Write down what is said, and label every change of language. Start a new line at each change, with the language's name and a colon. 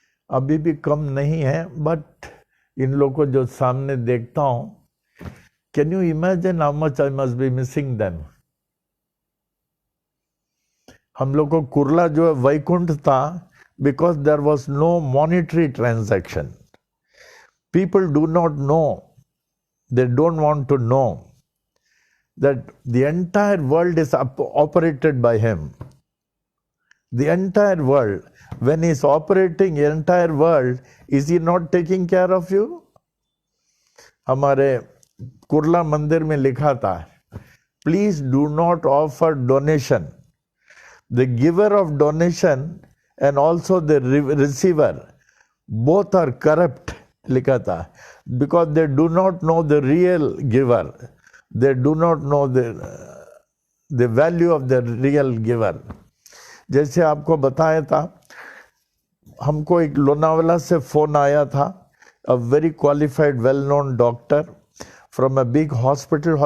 Hindi: अभी भी कम नहीं है, बट इन लोगों को जो सामने देखता हूं,
English: Can you imagine how much I must be missing them.
Hindi: हम लोग को कुर्ला जो है वैकुंठ था,
English: Because there was no monetary transaction. People do not know, they don't want to know that the entire world is operated by him. The entire world, when he is operating the entire world, is he not taking care of you?
Hindi: हमारे कुर्ला मंदिर में लिखा था,
English: please do not offer donation. The giver of donation and also the receiver, both are corrupt,
Hindi: लिखा था,
English: because they do not know the real giver. They do not know the value of the real giver.
Hindi: जैसे आपको बताया था, हमको एक लोनावाला से phone आया था,
English: a very qualified well known doctor from a big hospital.